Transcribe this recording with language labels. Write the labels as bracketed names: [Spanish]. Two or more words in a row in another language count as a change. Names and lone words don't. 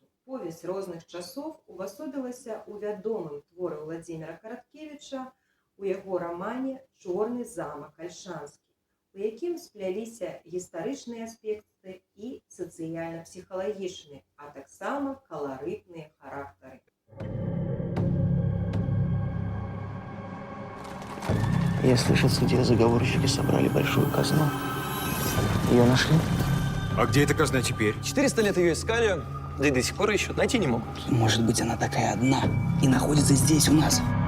[Belarusian] Повесць розных часоў увасобілася ў вядомым творы Владзіміра Караткевіча у яго рамане «Чорны замак Альшанскі», у якім спляліся гістарычныя аспекты і сацыяльна-псіхалагічныя, а таксама каларытныя характары. [Russian] Я слышал, судья заговорщики собрали большую казну. Ее нашли? А где эта казна теперь? 400 лет ее искали, да и до сих пор ищут, найти не могут. Может быть, она такая одна и находится здесь у нас.